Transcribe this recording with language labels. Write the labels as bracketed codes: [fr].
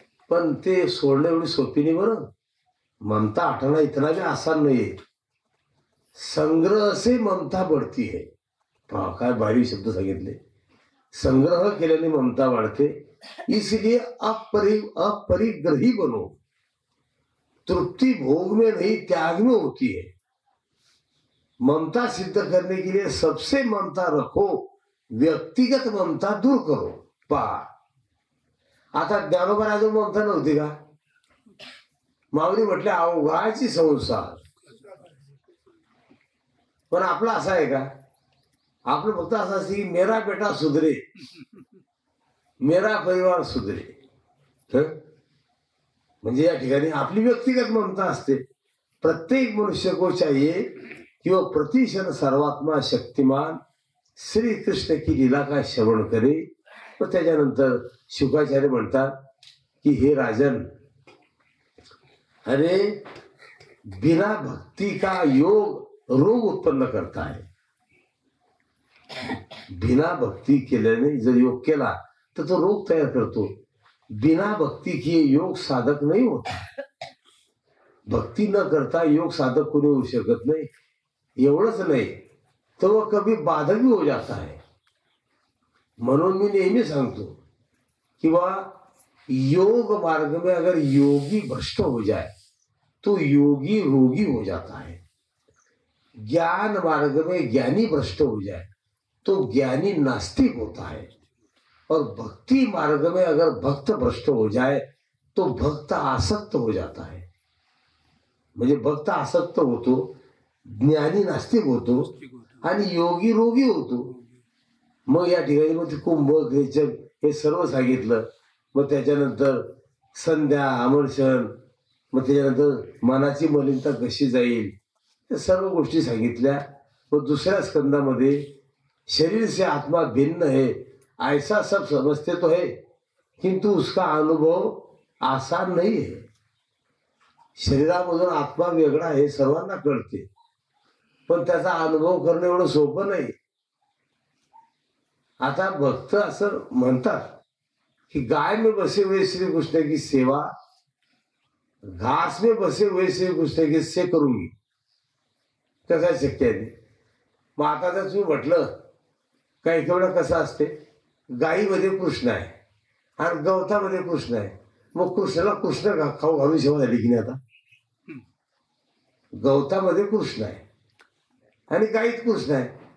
[mr] पण ते सोडणं एवढी सोपी नाही बरं. [hi] ममता हटाना इतना भी आसान नहीं है. संग्रह से ममता बढ़ती है. [mr] पहा काय भारी शब्द सांगितले. संग्रह केल्याने ममता वाढते. [hi] इसलिए अपरिग्रही बनो. तृप्ति भोग में नहीं त्याग में होती है. ममता सिद्ध करने के लिए सबसे ममता रखो, व्यक्तिगत ममता दूर करो. [mr] पहा आता ज्ञानोबा ममता नव्हती का? माऊली म्हटले अवघाची संसार. पण आपला असा आहे का? आपलं फक्त असं असते की [hi] मेरा बेटा सुधरे, मेरा परिवार सुधरे. [mr] म्हणजे या ठिकाणी आपली व्यक्तिगत ममता असते. [hi] प्रत्येक मनुष्य को चाहिए किंवा प्रतिक्षण सर्वात्मा शक्तिमान श्री कृष्ण की लीला का श्रवण करे. [mr] मग त्याच्यानंतर शुकाचार्य म्हणतात की हे राजन, [hi] अरे बिना भक्ति का योग रोग उत्पन्न करता है. [mr] बिना भक्ती केल्याने जर योग केला तर तो रोग तयार करतो. [hi] बिना भक्ती किए योग साधक नहीं होता. [mr] भक्ती न करता योग साधक कोणी होऊ शकत नाही. एवढंच नाही [hi] तो वह कभी बाधक भी हो जाता है. [mr] म्हणून मी नेहमी सांगतो कि [hi] वह योग मार्ग में अगर योगी भ्रष्ट हो जाए तो योगी रोगी हो जाता है. ज्ञान मार्ग में ज्ञानी भ्रष्ट हो जाए तो ज्ञानी नास्तिक होता है. और भक्ति मार्ग में अगर भक्त भ्रष्ट हो जाए तो भक्त आसक्त हो जाता है. [mr] म्हणजे भक्त आसक्त होतो, ज्ञानी नास्तिक होतो आणि योगी रोगी होतो. मग या ठिकाणी मग कुंभ रेचक हे सर्व सांगितलं. मग त्याच्यानंतर संध्या अमर्षण, मग त्याच्यानंतर मनाची मलिनता कशी जाईल त्या सर्व गोष्टी सांगितल्या. मग दुसऱ्या स्कंदामध्ये [hi] शरीर से आत्मा भिन्न है ऐसा सब समझते तो है किंतु उसका अनुभव आसान नहीं है. [mr] शरीरामधून आत्मा वेगळा आहे सर्वांना कळते, पण त्याचा अनुभव करणं एवढं सोपं नाही. आता भक्त असं म्हणतात कि [hi] गाय में बसे हुए श्री कृष्ण की सेवा घास में बसे हुए श्री कृष्ण की से करूंगी. [mr] कसं शक्य आहे. मग आता जर तुम्ही म्हटलं काही तेवढं कसं असते, गायीमध्ये कृष्ण आहे आणि गवतामध्ये कृष्ण आहे. मग कृष्णाला कृष्ण खाऊ घालून सेवा झाली की नाही. आता गवतामध्ये कृष्ण आहे आणि गायीत कृष्ण आहे.